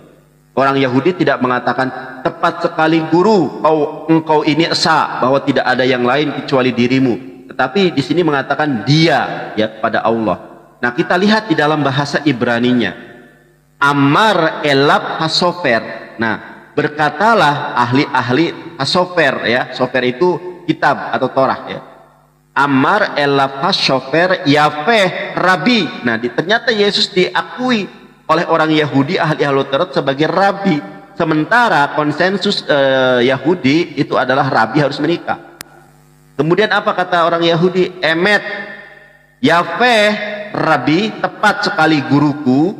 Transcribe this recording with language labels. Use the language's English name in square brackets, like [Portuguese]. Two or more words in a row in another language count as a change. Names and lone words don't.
[Indonesian] Orang Yahudi tidak mengatakan tepat sekali guru, engkau ini esa bahwa tidak ada yang lain kecuali dirimu. Tetapi di sini mengatakan dia ya pada Allah. Nah, kita lihat di dalam bahasa Ibraninya. [Hebrew] אמר אליו הסופר. [Indonesian] Nah, berkatalah ahli-ahli hasofer ya. Sofer itu kitab atau Torah ya. [Hebrew] אמר אליו הסופר יפה רבי. [Indonesian] Nah, ternyata Yesus diakui oleh orang Yahudi ahli-ahli Taurat sebagai rabi. Sementara konsensus Yahudi itu adalah rabi harus menikah. Kemudian apa kata orang Yahudi? [Hebrew] אמת יפה רבי, [Indonesian] tepat sekali guruku.